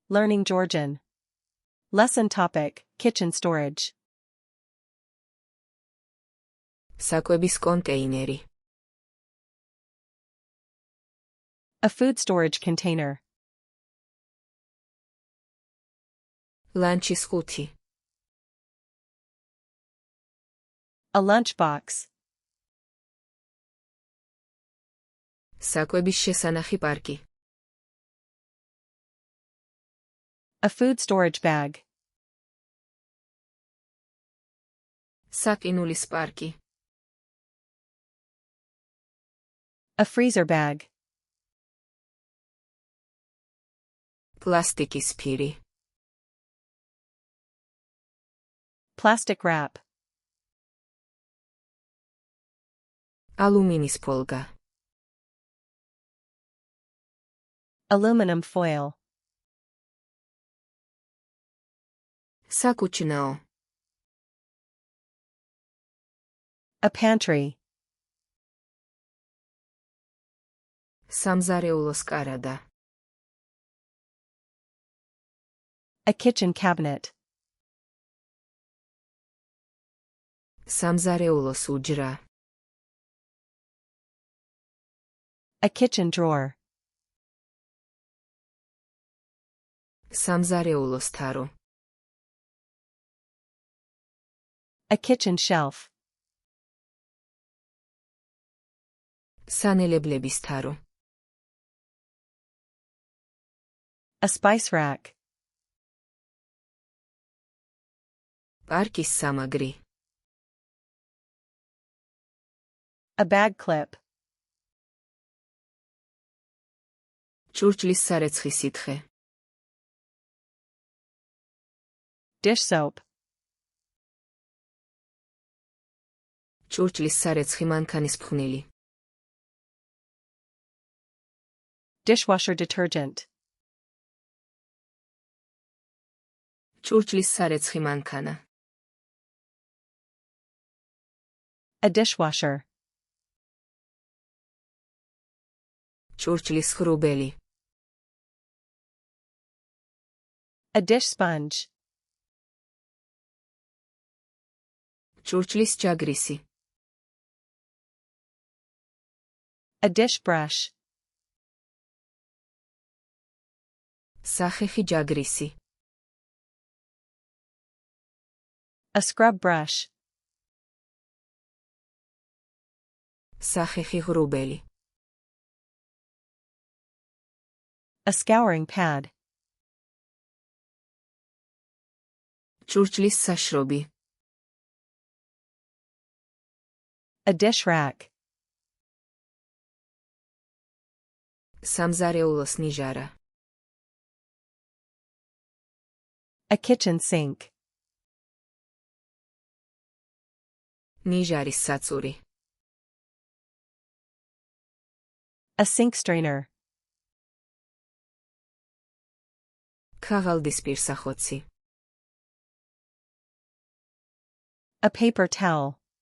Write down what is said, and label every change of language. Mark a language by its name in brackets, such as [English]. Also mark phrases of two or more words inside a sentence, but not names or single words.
[English] Learning Georgian. Lesson topic, kitchen storage. [Georgian] საკვების კონტეინერი. [English] A food storage container. [Georgian] ლანჩის ხუთი. [English] A lunchbox. [Georgian] საკვების შესანახი პარკი. [English] A food storage bag. [Georgian] საკინულის პარკი. [English] A freezer bag. [Georgian] პლასტიკის ფირი. [English] Plastic wrap. [Georgian] ალუმინის ფოლგა. [English] Aluminum foil. [Georgian] საკუჩნაო. [English] A pantry. [Georgian] სამზარეულოს კარადა. [English] A kitchen cabinet. [Georgian] სამზარეულოს უჯრა. [English] A kitchen drawer. [Georgian] სამზარეულოს თარო. [English] A kitchen shelf. [Georgian] სანელებლების თარო. [English] A spice rack. [Georgian] პარკის სამაგრი. [English] A bag clip. [Georgian] ჭურჭლის სარეცხი სითხე. [English] Dish soap. [Georgian] ჭურჭლის სარეცხი მანქანის ფხვნილი. [English] Dishwasher detergent. [Georgian] ჭურჭლის სარეცხი მანქანა. [English] A dishwasher. [Georgian] ჭურჭლის ხრუბელი. [English] A dish sponge. [Georgian] ჭურჭლის ჯაგრისი. [English] A dish brush. [Georgian] სახეხი ჯაგრისი. [English] A scrub brush. [Georgian] სახეხი ღრუბელი. [English] A scouring pad. [Georgian] ჭურჭლის საშრობი. [English] A dish rack. [Georgian] სამზარეულოს ნიჟარა. [English] A kitchen sink. [Georgian] ნიჟარის საწური. [English] A sink strainer. [Georgian] ქაღალდის პირსახოცი. [English] A paper towel.